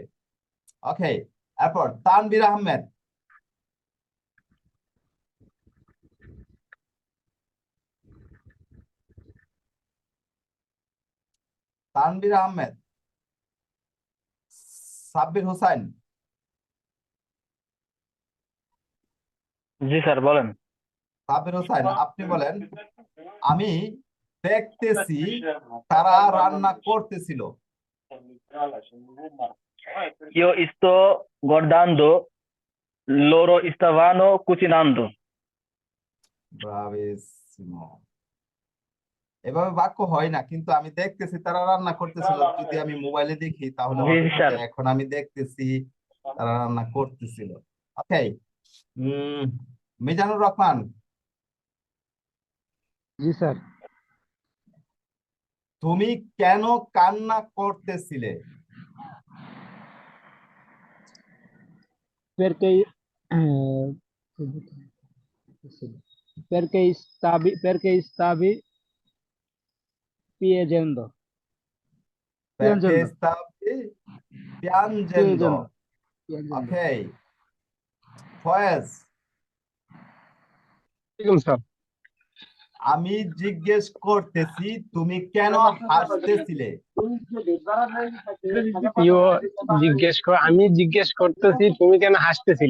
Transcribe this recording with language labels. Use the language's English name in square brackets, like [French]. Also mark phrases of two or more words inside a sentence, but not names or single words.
[Bangla] ওকে, এরপর তানভীর আহমেদ। তানভীর আহমেদ। সাব্বির হোসেন। জি স্যার বলেন। সাব্বির হোসেন, আপনি বলেন, আমি দেখতেছি তারা রান্না করতেছিল। [Italian] Io sto guardando, loro stavano cucinando. [Bangla] ব্রাভিসিমো। এভাবে বাক্য হয় না, কিন্তু আমি দেখতেছি তারা রান্না করতেছিল। যদি আমি মোবাইলে দেখি তাহলে জি হবে কি যে স্যার। এখন আমি দেখতেছি তারা রান্না করতেছিল। ওকে, উম মিজানুর রহমান, জি স্যার। তুমি কেন কান্না করতেছিলে? [Italian] Perché perché stavi piangendo? Perché Piangendo. stavi piangendo? Piangendo. Piangendo. [Bangla] ওকে, ফয়েজ, স্যার, আমি জিজ্ঞেস করতেছি তুমি কেন হাসতেছিলে? আমি জিজ্ঞেস করতেছি তুমি কেন হাসতেছিলে।